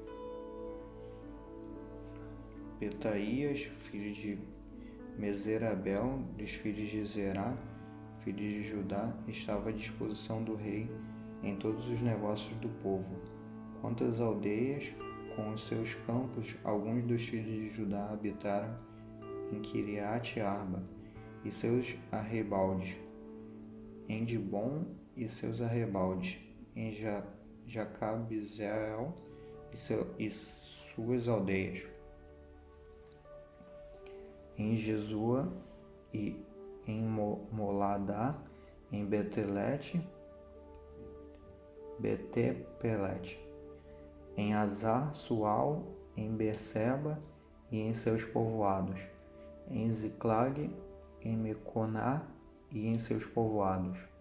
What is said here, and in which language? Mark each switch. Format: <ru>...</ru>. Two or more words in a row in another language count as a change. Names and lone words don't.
<pt>Petaías, filho de Meserabel, dos filhos de Zerá, filho de Judá, estava à disposição do rei em todos os negócios do povo. Quanto às aldeias, com os seus campos, alguns dos filhos de Judá habitaram em Kiriat Arba e seus arrebaldes, em Dibon e seus arrebaldes, em Jacabizeel e suas aldeias, em Jesua e em Moladá, em Betelete, em Azar Sual, em Berseba e em seus povoados, em Ziclag, em Meconá e em seus povoados,</pt>